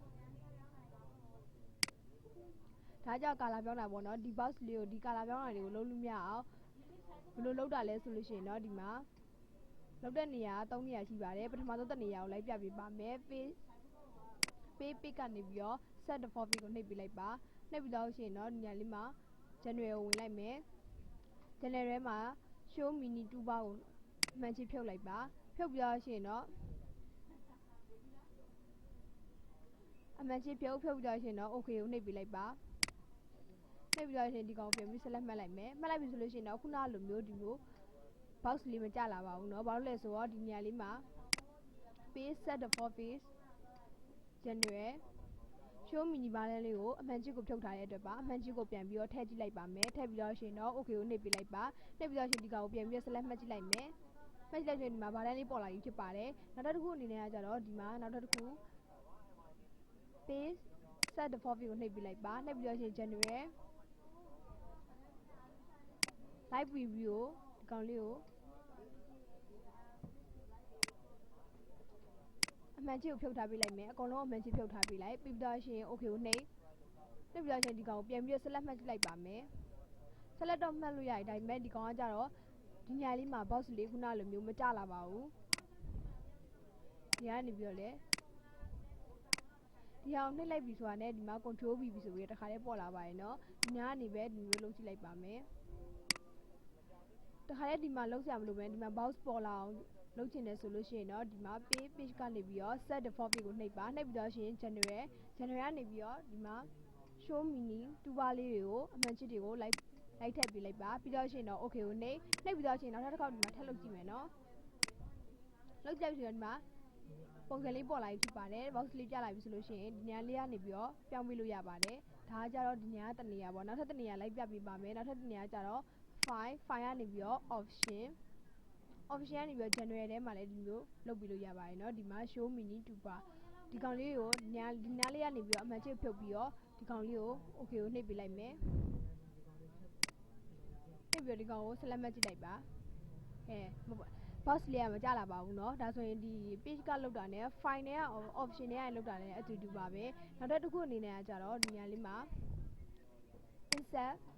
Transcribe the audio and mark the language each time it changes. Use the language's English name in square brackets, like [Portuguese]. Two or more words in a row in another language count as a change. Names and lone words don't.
[Burmese] ဒါကြောင့်ကာလာပြောင်းတာပေါ့နော်ဒီ box လေးကိုဒီကာလာပြောင်းတာတွေကိုလုံးလို့မရအောင်ဘယ်လိုလုပ်တာလဲဆိုလို့ရှိရင်တော့ဒီမှာလောက်တဲ့နေရာ3နေရာရှိပါတယ်ပထမဆုံးတစ်နေရာကိုလိုက်ပြပေးပါမယ် page ကနေပြီးတော့ [English] set the format [Burmese] ကိုနှိပ်ပြလိုက်ပါနှိပ်ပြီးတော့ရှိရင်တော့ဒီနေရာလေးမှာ general ကိုဝင်လိုက်မယ် general ထဲမှာ [English] show mini toolbar [Burmese] ကိုမှန်ချဖြုတ်လိုက်ပါဖြုတ်ပြီးတော့ရှိရင်တော့ အမှန်ချဖြုတ်ပြီးတော့ရှိရင်တော့ okay ကိုနှိပ်ပြလိုက်ပါနှိပ်ပြီးတော့ရှင်ဒီကောင်ပြန်ပြီး select မှတ်လိုက်မယ်မှတ်လိုက်ပြီဆိုလို့ရှိရင်တော့ခုန လိုမျိုးဒီမျိုး box လေးမကြလာပါဘူးเนาะဘာလို့လဲဆိုတော့ဒီနေရာလေးမှာ [English] page set the format general show mini bar [Burmese] လေးကိုအမှန်ချစ်ကိုဖြုတ်ထားတဲ့အတွက်ပါအမှန်ချစ်ကိုပြန်ပြီးတော့ထည့်ကြည့်လိုက်ပါမယ်ထည့်ပြီးတော့ရှင်တော့ okay ကိုနှိပ်ပြလိုက်ပါနှိပ်ပြီးတော့ရှင်ဒီကောင်ကိုပြန်ပြီး select မှတ်ကြည့်လိုက်မယ်မှတ်ကြည့်လိုက်ရင်ဒီမှာ bar လေးပေါ်လာပြီးဖြစ်ပါတယ်နောက်တစ်ခုအနေနဲ့ကကြတော့ဒီမှာနောက်တစ်ခု [English] page set the format [Burmese] ကိုနှိပ်ပြလိုက်ပါနှိပ်ပြီးတော့ရှင် [English] general live preview [Burmese] ကိုဒီကောင်လေးကိုအမှန်ချစ်ကိုဖြုတ်ထားပေးလိုက်မယ်အကုန်လုံးအမှန်ချစ်ဖြုတ်ထားပေးလိုက်ပြီးတော့ရှင် okay ကိုနှိပ်ပြီးတော့ရှင်ဒီကောင်ကိုပြန်ပြီး select မှတ်ကြည့်လိုက်ပါမယ် select တော့မှတ်လို့ရတယ်ဒါပေမဲ့ဒီကောင်ကကြတော့ဒီညာလေးမှာ box လေးခုနလိုမျိုးမကြလာပါဘူးဒီကနေပြီးတော့လေ ဒီအောင်နှိပ်လိုက်ပြီဆိုတာနဲ့ဒီမှာ [English] control B [Burmese] ဆိုပြီးတော့တခါလေးပေါ်လာပါရဲ့เนาะဒီညာကနေပဲဒီမျိုးလုံးကြည့်လိုက်ပါမယ်တခါလေးဒီမှာလုံးစရာမလိုပဲဒီမှာ box ပေါ်လာအောင်လုပ်ချင်တယ်ဆိုလို့ရှိရင်တော့ ဒီမှာ page ကနေပြီးတော့ [English] set the format [Burmese] ကိုနှိပ်ပါနှိပ်ပြီးတော့ရှင် general ကနေပြီးတော့ဒီမှာ [English] show mini toolbar [Burmese] လေးတွေကိုအမှန်ချစ်တွေကိုလိုက်ထည့်ပေးလိုက်ပါ ပြီးတော့ရှင်တော့ okay ကိုနှိပ်ပြီးတော့ရှင်နောက်တစ်ခါဒီမှာထပ်လုပ်ကြည့်မယ်နော်လုပ်ကြည့်ပြီးတော့ဒီမှာပုံစံလေးပေါ်လာပြီဖြစ်ပါတယ် box လေးပြလာပြီဆိုလို့ရှိရင်ဒီနေရာလေးကနေပြီးတော့ပြောင်းပေးလို့ရပါတယ်ဒါကကြတော့ဒီနေရာတစ်နေရာပေါ့နောက်ထပ်တစ်နေရာလိုက်ပြပေးပါမယ်နောက်ထပ်တစ်နေရာကြတော့ file ကနေပြီးတော့ option ကနေပြီးတော့ general ထဲမှာလည်းဒီမျိုးလုပ်ပြီးလို့ရပါတယ်เนาะဒီမှာ [English] show mini toolbar [Burmese] ဒီကောင်လေးကိုဒီနားလေးကနေပြီးတော့အမှန်ချစ်ဖြုတ်ပြီးတော့ဒီကောင်လေးကို okay ကိုနှိပ်ပေးလိုက်မယ် နှိပ်ပြီးတော့ဒီကောင်ကို select မှတ်ကြည့်လိုက်ပါbox လေးကမကြလာပါဘူးเนาะဒါဆိုရင်ဒီ page ကလောက်တာနဲ့ file နဲ့ option နဲ့လောက်တာနဲ့အတူတူပါပဲနောက်တစ်ခုအနေနဲ့ကကြတော့ဒီနေရာလေးမှာ insert